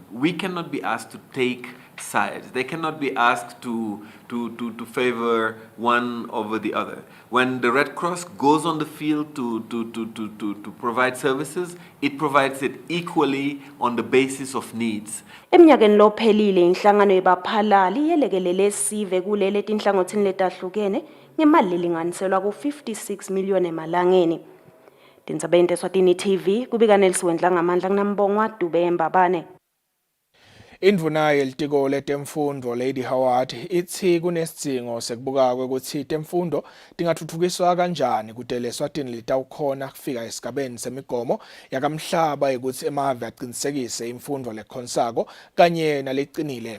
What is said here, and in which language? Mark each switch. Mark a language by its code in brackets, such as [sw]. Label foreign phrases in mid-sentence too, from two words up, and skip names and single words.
[en] We cannot be asked to take sides. They cannot be asked to favor one over the other. When the Red Cross goes on the field to provide services, it provides it equally on the basis of needs. [ss] Eminyakeni lophelile inhlangano yebaphalali yelekelele sive kulele tinhlangothini letahlukene ngemali lelinganiselwa ku-56 million emalangeni. Tindzaba Eswatini TV kubika Nelson ngamandla kunambongwa Dube Mbabane. Indvuna yelitiko letemfundo Lady Howard ithi kunesidingo sekubuka ukuthi temfundo tingathuthukiswa kanjani kude leSwatini litawukhona kufika esigabeni semigomo yakamhlaba ukuthi emave aqinisekise imfundo lekhonsako kanye naleqinile.